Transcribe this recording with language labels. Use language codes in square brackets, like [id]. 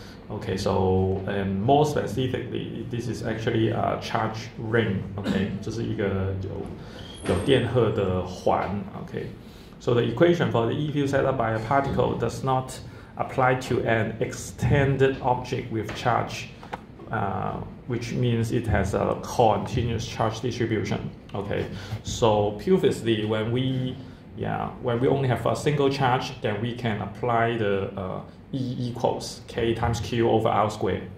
[en] Okay, so and more specifically, this is actually a charge ring. [zh] Okay, 这是一个有电荷的环。 [en] Okay, so the equation for the E field set up by a particle does not apply to an extended object with charge, which means it has a continuous charge distribution. Okay, so previously when we only have a single charge, then we can apply the E equals k times q over r squared.